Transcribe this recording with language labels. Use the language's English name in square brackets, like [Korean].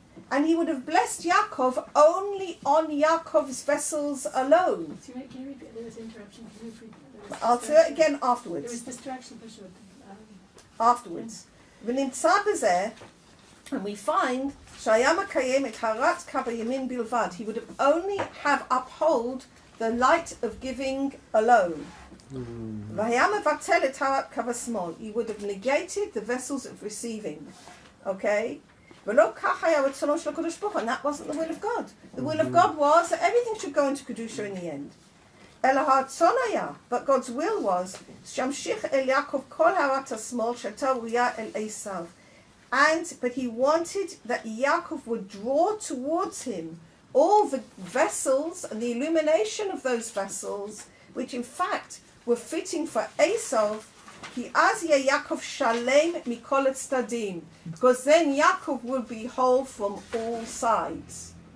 [English] And he would have blessed Yaakov only on Yaakov's vessels alone. Can you repeat? There was interruption. Can you repeat? I'll say it again afterwards. There was distraction for sure. Afterwards. [Hebrew] ונמצא בזה, [English] and we find [Hebrew] שהיה מקיים את הרת קו הימין בלבד. [English] He would have only have uphold the light of giving alone. [Hebrew] והיה מבטל את הרת קו השמאל. [English] He would have negated the vessels of receiving. Okay? [Hebrew] ולא כך היה רצונו של הקדוש ברוך הוא, [English] and that wasn't the will of God. The will of God was that everything should go into Kedusha in the end. [Hebrew] אלא הרצון היה, [English] but God's will was, [Hebrew] שימשיך אל יעקב כל הרת השמאל שהייתה ראויה אל עשיו. [English] But he wanted that Yaakov would draw towards him all the vessels and the illumination of those vessels, which in fact were fitting for Esau. [Hebrew] כי אז יהיה יעקב שלם מכל הצדדים, [English] because then Yaakov would be whole from all sides.